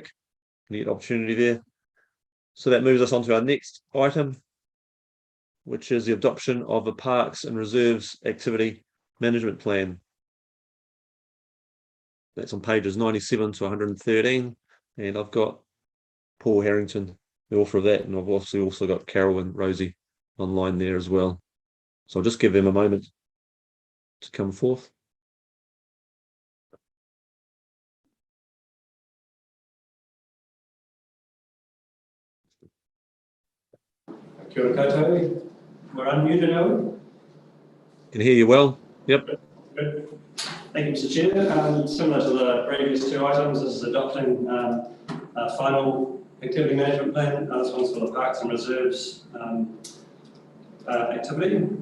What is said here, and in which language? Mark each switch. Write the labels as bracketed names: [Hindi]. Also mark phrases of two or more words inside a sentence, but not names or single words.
[English] You get opportunity there. So that moves us on to our next item, which is the adoption of the Parks and Reserves Activity Management Plan. That's on pages 97 to 113. And I've got Paul Harrington, the author of that, and I've also got Carol and Rosie online there as well. So I'll just give them a moment to come forth. [Māori] Kia ora koutou. [English] We're unmuted, are we? Can hear you well. Yep. Good. Thank you, Mr. Chair. Similar to the previous two items, this is adopting a final activity management plan. This one's for the Parks and Reserves activity.